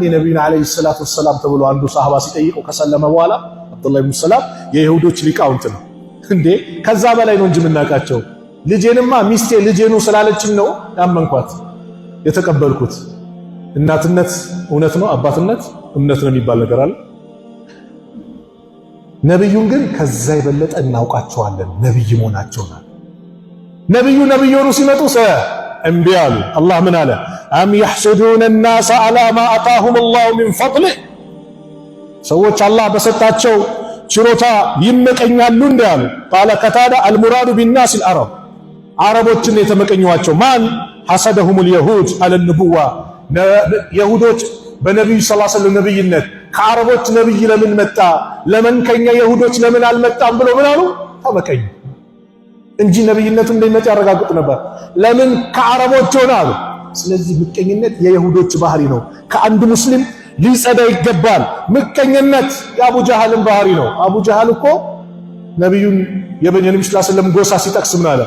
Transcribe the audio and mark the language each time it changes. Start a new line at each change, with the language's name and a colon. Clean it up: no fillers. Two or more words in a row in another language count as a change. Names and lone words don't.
Amharic: ነብዩን
Arabic: عليه الصلاة والسلام
Amharic: ተብሎ አንዱ ሰሃባ ሲጠይቀው ከሰለመ በኋላ አብዱላህ ኢብኑ ሰላም የይሁዶች ሊቃውንት ነው እንዴ ከዛ በላይ ነው እንጂ የምናውቃቸው። ልጄንማ ሚስቴ ልጄኑ ስላለችኝ ነው ያመንኳት የተቀበልኩት። እናትነት እውነት ነው፣ አባትነት እምነት ነው የሚባል ነገር አለ። ነብዩን ግን ከዛ የበለጠ እናውቃቸዋለን ነብይ መሆናቸውና ነብዩ ሆኑ ሲመጡ እምቢ አሉ። አላህ ምን አለ?
Arabic: أم يحسدون الناس على ما آتاهم الله من فضله፣
Amharic: ሰዎች አላህ በሰጣቸው ችሮታ ይመቀኛሉ እንዳሉ።
Arabic: قال قتادة المراد بالناس العرب፣
Amharic: አረቦችን የተመቀኙዋቸው ማን?
Arabic: حسدهم اليهود على النبوة፣
Amharic: ይሁዶች በነብዩ
Arabic: صلى الله عليه وسلم
Amharic: ነብይነት ከአረቦች ነብይ ለምን መጣ ለምን ከኛ ይሁዶች ለምን አልመጣም ብሎ ምን አሉ? ተመቀኙ እንጂ ነብይነቱ እንደሚመጣ ያረጋግጡ ነበር። ለምን ከአረቦች ሆነ አሉ። ስለዚህ ምቀኝነት የይሁዶች ባህሪ ነው። ከአንድ ሙስሊም ሊጸዳ ይገባል። ምቀኝነት የአቡ ጀሃልን ባህሪ ነው። አቡ ጀሃል እኮ ነብዩን የነብዩ
Arabic: صلى الله عليه وسلم
Amharic: ጎሳ ሲጠቅስ ምን አለ?